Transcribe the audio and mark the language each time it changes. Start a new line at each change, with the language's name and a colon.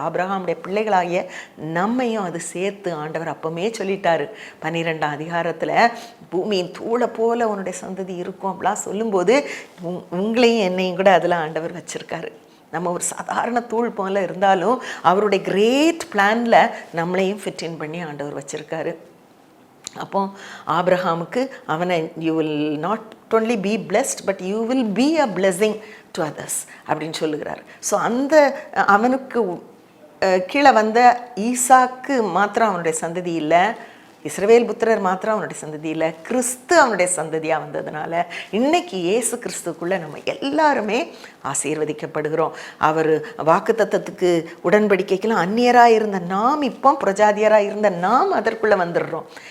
Tamil: ஆபிரகாமுடைய பிள்ளைகளாகிய நம்மையும் அது சேர்த்து ஆண்டவர் அப்பமே சொல்லிட்டாரு 12ஆம் அதிகாரத்தில், பூமியின் தூளை போல உன்னுடைய சந்ததி இருக்கும் அப்படிலாம் சொல்லும்போது உங்களையும் என்னையும் கூட அதில் ஆண்டவர் வச்சிருக்காரு. நம்ம ஒரு சாதாரண தூள் போல இருந்தாலும் அவருடைய கிரேட் பிளான்ல நம்மளையும் ஃபிட் பண்ணி ஆண்டவர் வச்சிருக்காரு. அப்போ ஆபிரகாமுக்கு அவனை
English: you will not only be blessed but you will be a blessing to others
Tamil: அப்படின்னு சொல்லுகிறார். ஸோ அந்த அவனுக்கு கீழே வந்த ஈசாக்கு மாத்திரம் அவனுடைய சந்ததி இல்லை, இஸ்ரவேல் புத்திரர் மாத்திரம் அவனுடைய சந்ததி இல்லை, கிறிஸ்து அவனுடைய சந்ததியாக வந்ததுனால இன்னைக்கு இயேசு கிறிஸ்துக்குள்ளே நம்ம எல்லாருமே ஆசீர்வதிக்கப்படுகிறோம். அவர் வாக்குத்தத்தத்துக்கு உடன்படிக்கைக்கெல்லாம் அந்நியராக இருந்த நாம் இப்போ பிரஜாதியராக இருந்த நாம் அதற்குள்ளே வந்துடுறோம்.